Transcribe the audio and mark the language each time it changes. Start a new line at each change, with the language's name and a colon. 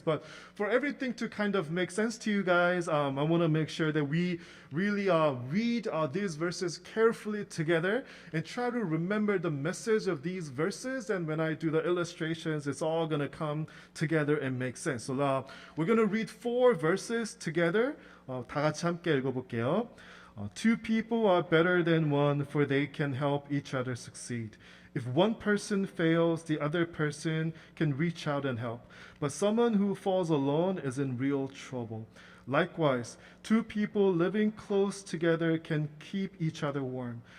English: But for everything to kind of make sense to you guys, I want to make sure that we really read these verses carefully together and try to remember the message of these verses. And when I do the illustrations, it's all going to come together and make sense. So we're going to read 4 verses together.
Korean: 다 같이 함께 읽어볼게요.
English: Two people are better than one, for they can help each other succeed. If one person fails, the other person can reach out and help. But someone who falls alone is in real trouble. Likewise, two people living close together can keep each other warm.